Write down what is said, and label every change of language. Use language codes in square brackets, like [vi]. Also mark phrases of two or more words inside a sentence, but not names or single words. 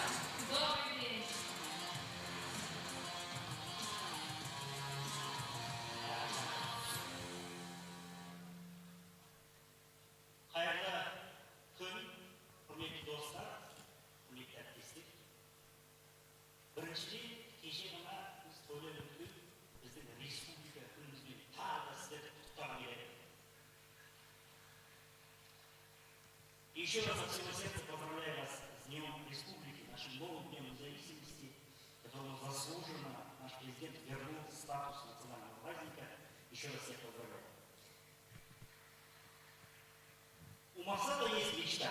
[ru] Добрый день. [kk] Қайырлы күн, құрметті достар, құрметті әріптестер. Біріншіден, кеше ғана біз тойлап өткен біздің республика күнімізбен тағы да сіздерді құттықтағым келеді. [ru] Еще раз от всего сердца поздравляю вас с Днем Республики, нашим новым Днем независимости, которому заслуженно наш президент вернул статус национального праздника. Еще раз всех поздравляю. У Масада есть мечта.